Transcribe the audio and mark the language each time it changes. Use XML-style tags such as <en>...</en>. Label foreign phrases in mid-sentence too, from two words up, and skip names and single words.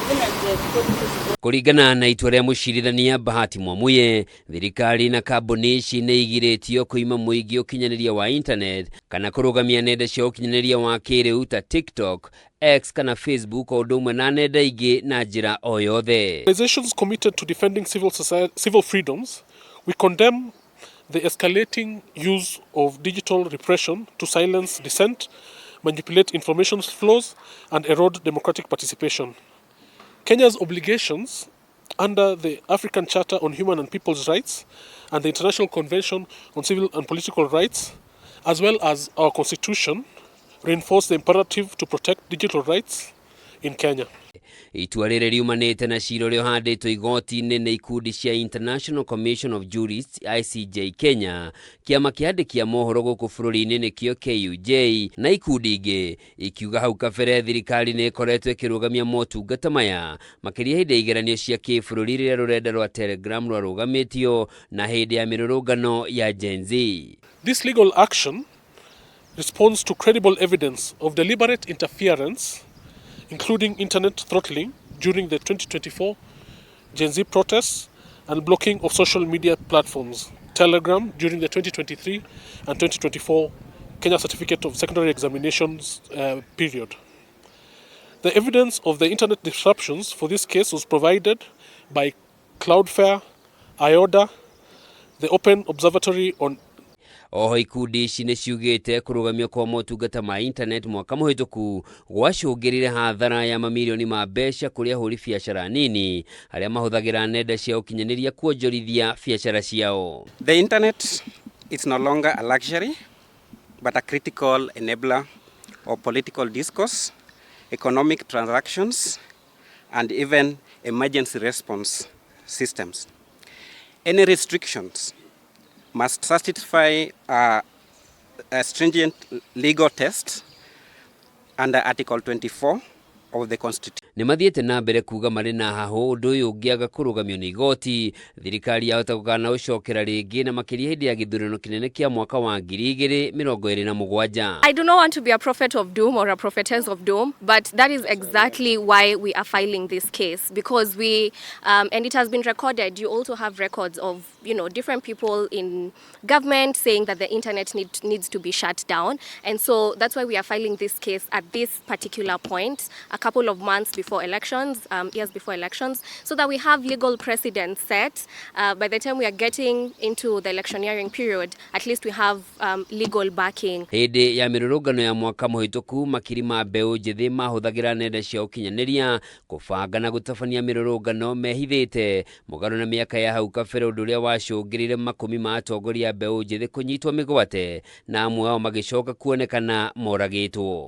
<ki>Kũringana na itua rĩa mũcirithania Bahati Mwamuye, thirikari na kambuni ici nĩ igirĩtio kũima mũingĩ ũkinyanĩria wa internet kana kũrũgamia nenda cia ũkinyanĩria wa kĩrĩu ta TikTok, X kana Facebook o ũndũ ũmwe na nenda ingĩ na njĩra o yothe.</ki> <en>Organizations committed to defending civil freedoms, we condemn the escalating use of digital repression to silence dissent, manipulate information flows and erode democratic participation. Kenya's obligations under the African Charter on Human and People's Rights and the International Convention on Civil and Political Rights, as well as our Constitution, reinforce the imperative to protect digital rights in Kenya.</en> <ki>Itua rĩrĩ riumanĩte na cira ũrĩa ũhandĩtwo igoti-inĩ nĩ ikundi cia International Commission of Jurists ICJ Kenya, kĩama kĩandĩkia mohoro gũkũ bũrũri-inĩ nĩkĩo KUJ, na ikundi ingĩ ikiuga hau kabere thirikari nĩ ĩkoretwo ĩkĩrũgamia motungata maya makĩria hĩndĩ ya igeranio cia kĩbũrũri rĩrĩa rũrenda rwa Telegram rwarũgamĩtio na hĩndĩ ya mĩrũrũngano ya Gen Z.</ki> <en>This legal action responds to credible evidence of deliberate interference, including internet throttling during the 2024 Gen Z protests and blocking of social media platforms, Telegram during the 2023 and 2024 Kenya Certificate of Secondary Examinations period. The evidence of the internet disruptions for this case was provided by Cloudflare, IODA, the Open Observatory on</en> <ki>Oho ikundi ici nĩ ciugĩte kũrũgamio kwa motungata ma internet mwaka mũhĩtũku gwacũngĩrĩire hathara ya mamirioni ma mbeca kũrĩ ahũri biacara nini arĩa mahũthagĩra nenda cia ũkinyanĩria kuonjorithia biacara ciao.</ki> <en>The internet is no longer a luxury but a critical enabler of political discourse, economic transactions and even emergency response systems. Any restrictions must satisfy a stringent legal test under Article 24 of the Constitution.</en> <ki>Nĩ mathiĩte na mbere kuga marĩ na hahũ ũndũ ũyũ ũngĩaga kũrũgamio nĩ igoti, thirikari yahota gũkana ũcokera rĩngĩ na makĩria hĩndĩ ya gĩthurano kĩnene kĩa mwaka wa 2027.</ki> <en>I do not want to be a prophet of doom or a prophetess of doom, but that is exactly why we are filing this case, because we and it has been recorded. You also have records of, you know, different people in government saying that the internet needs to be shut down, and so that's why we are filing this case at this particular point, a couple of months before elections, years before elections, so that we have legal precedent set. By the time we are getting into the electioneering period, at least we have legal backing.</en> <ki>Hĩndĩ ya mĩrũrũngano ya mwaka mũhĩtũku makiri ma mbeũ njĩthĩ mahũthagĩra nenda cia ũkinyanĩria kũbanga na gũtabania mĩrũrũngano mehithĩte mũgarũ na mĩaka ya hau kabere, ũndũ ũrĩa wacũngĩrĩire makũmi ma atongoria mbeũ njĩthĩ kũnyitwo mĩgwate na amwe ao magĩcoka kuonekana moragĩtwo.</ki>